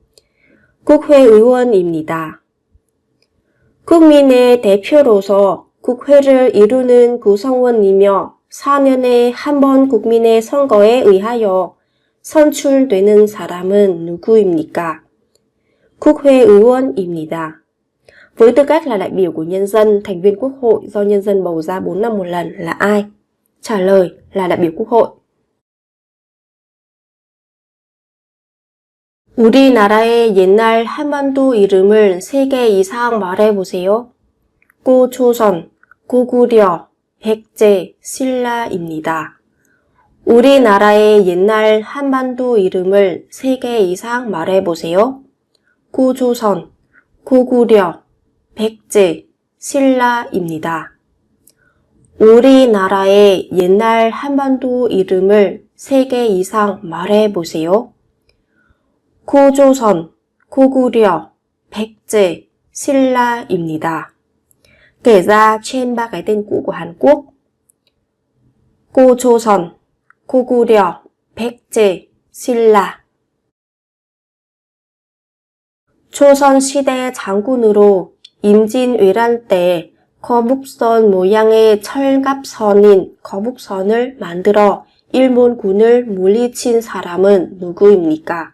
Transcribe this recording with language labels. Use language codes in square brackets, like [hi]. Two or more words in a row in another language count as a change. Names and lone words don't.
[ko] 국회의원입니다. 국민의 대표로서 국회를 이루는 구성원이며 4년에 한 번 국민의 선거에 의하여 선출되는 사람은 누구입니까? 국회의원입니다. [vi] Với tư cách là đại biểu của nhân dân, thành viên quốc hội do nhân dân bầu ra 4 năm một lần là ai? Trả lời là đại biểu quốc hội. [ko] 우리나라의 옛날 한반도 이름을 3개 이상 말해보세요. 고조선, 고구려, 백제, 신라입니다. 우리나라의 옛날 한반도 이름을 3개 이상 말해보세요. 고조선, 고구려, 백제, 신라입니다. 우리나라의 옛날 한반도 이름을 3개 이상 말해보세요. 고조선, 고구려, 백제, 신라입니다. [vi] Kể ra trên 3 cái tên cũ của Hàn Quốc. [ko] 고조선, 고구려, 백제, 신라. 조선시대 장군으로 임진왜란 때 거북선 모양의 철갑선인 거북선을 만들어 일본군을 물리친 사람은 누구입니까?